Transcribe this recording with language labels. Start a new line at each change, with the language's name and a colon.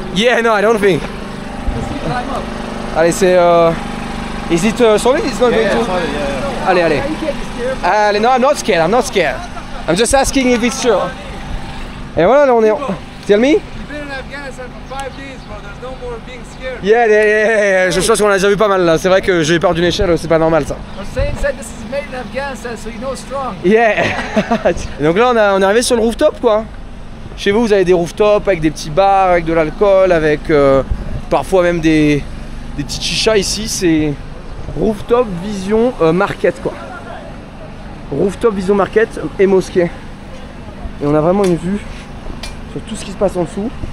English: Yeah, no, I don't think. Allez, c'est is it solid? It's not going to. Allez. Allez, no, I'm not scared. I'm just asking if it's true.
French: Et voilà, là on est.
English: Tell me. You've been in Afghanistan for 5 days, bro. There's no more being scared. Yeah.
French: Je pense qu'on a déjà vu pas mal là. C'est vrai que j'ai peur d'une échelle, c'est pas normal ça.
English: Hussein said this is made in Afghanistan, so you know it's strong. Yeah.
French: Et donc là on est arrivé sur le rooftop quoi. Chez vous avez des rooftops avec des petits bars, avec de l'alcool, avec parfois même des petits chichas. Ici c'est rooftop vision market quoi. Rooftop vision market et mosquée. Et on a vraiment une vue sur tout ce qui se passe en dessous.